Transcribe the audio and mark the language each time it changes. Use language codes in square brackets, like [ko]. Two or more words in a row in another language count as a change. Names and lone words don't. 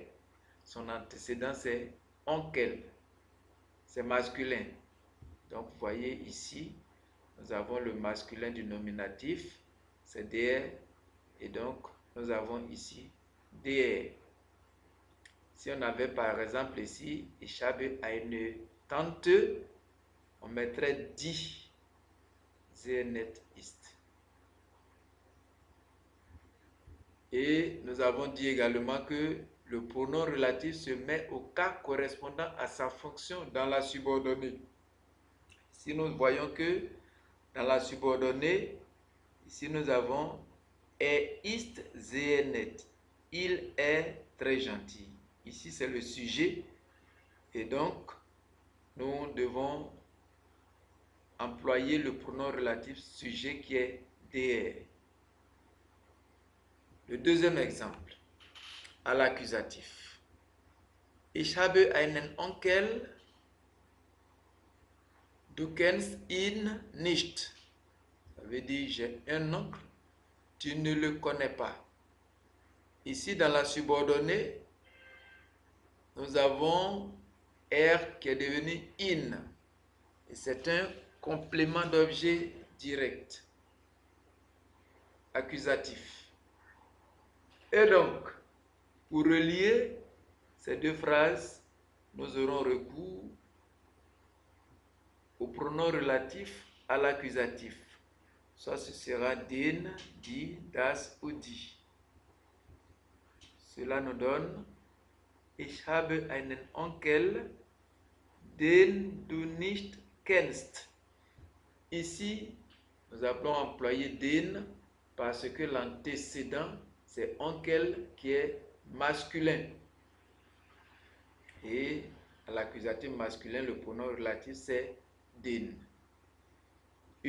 [fr] Son antécédent, c'est onkel. C'est masculin. Donc, vous voyez ici, nous avons le masculin du nominatif, c'est der. Et donc, nous avons ici der. Si on avait par exemple ici, [de] ich habe eine Tante, [fr] on mettrait [de] die sehr nett ist. [fr] Et nous avons dit également que le pronom relatif se met au cas correspondant à sa fonction dans la subordonnée. Si nous voyons que dans la subordonnée, ici nous avons [de] ist sehr nett. [fr] Il est très gentil. Ici, c'est le sujet. Et donc, nous devons employer le pronom relatif sujet qui est der. Le deuxième exemple, à l'accusatif. [de] Ich habe einen Onkel, du kennst ihn nicht. [fr] Ça veut dire, j'ai un oncle, tu ne le connais pas. Ici, dans la subordonnée, nous avons R qui est devenu in. Et c'est un complément d'objet direct. Accusatif. Et donc, pour relier ces deux phrases, nous aurons recours au pronom relatif à l'accusatif. Soit ce sera [de] den, die, das [fr] ou die. Cela nous donne [de] ich habe einen Onkel, den du nicht kennst. [fr] Ici, nous appelons employé den parce que l'antécédent, c'est onkel qui est masculin. Et à l'accusatif masculin, le pronom relatif, c'est den.